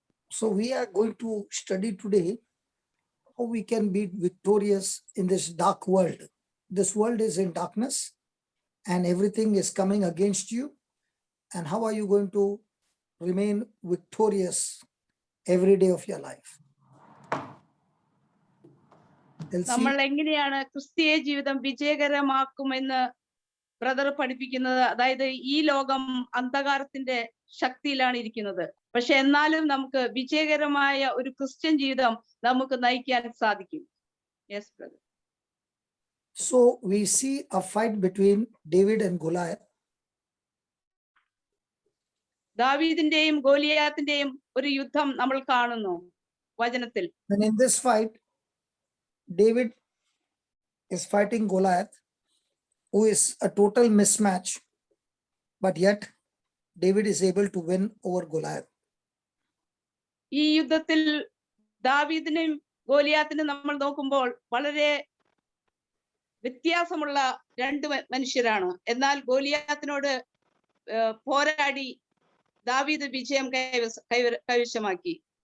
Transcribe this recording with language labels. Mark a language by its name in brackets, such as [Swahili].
[English] So we are going to study today how we can be victorious in this dark world. This world is in darkness and everything is coming against you. And how are you going to remain victorious every day of your life? [Malayalam] നമ്മൾ എങ്ങനെയാണ് ക്രിസ്തീയ ജീവിതം വിജയകരമാക്കുമെന്ന് brother പഠിപ്പിക്കുന്നത്. അതായത് ഈ ലോകം അന്ധകാരത്തിന്റെ ശക്തിയിലാണ് ഇരിക്കുന്നത്. പക്ഷെ എന്നാലും നമുക്ക് വിജയകരമായ ഒരു ക്രിസ്ത്യൻ ജീവിതം നമുക്ക് നയിക്കാൻ സാധിക്കും. Yes brother. [English] So we see a fight between David and Goliath. [Malayalam] ദാവീദിന്റെയും ഗോലിയാത്തിന്റെയും ഒരു യുദ്ധം നമ്മൾ കാണുന്നു വചനത്തിൽ. [English] And in this fight, David is fighting Goliath, who is a total mismatch, but yet David is able to win over Goliath. [Malayalam] ഈ യുദ്ധത്തിൽ ദാവീദിനെയും ഗോലിയാത്തിനും നമ്മൾ നോക്കുമ്പോൾ വളരെ വ്യത്യാസമുള്ള രണ്ട് മനുഷ്യരാണ്. എന്നാൽ ഗോലിയാത്തിനോട് പോരാടി ദാവീദ് വിജയം കൈവശമാക്കി.